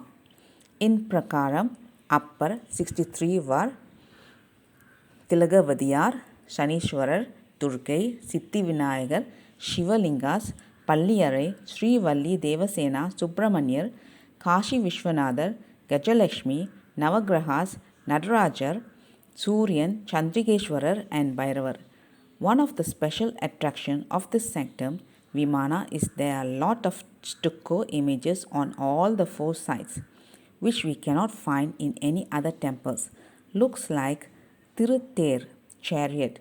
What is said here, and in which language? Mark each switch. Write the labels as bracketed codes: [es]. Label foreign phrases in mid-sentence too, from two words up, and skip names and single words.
[en] In Prakaram, upper 63 were Tilagavadiyar, Shanishwarar, Durgai, Siddhi Vinayagar, Shivalingas, Palliyarai, Sri Valli Devasena, Subramanyar, Kashi Vishwanathar, Gajalakshmi, Navagrahas, Nadarajar, Suryan, Chandrikeshwarar and Bhairavar. One of the special attraction of this sanctum, Vimana, is there are a lot of stucco images on all the four sides, which we cannot find in any other temples. Looks like Tiruther chariot.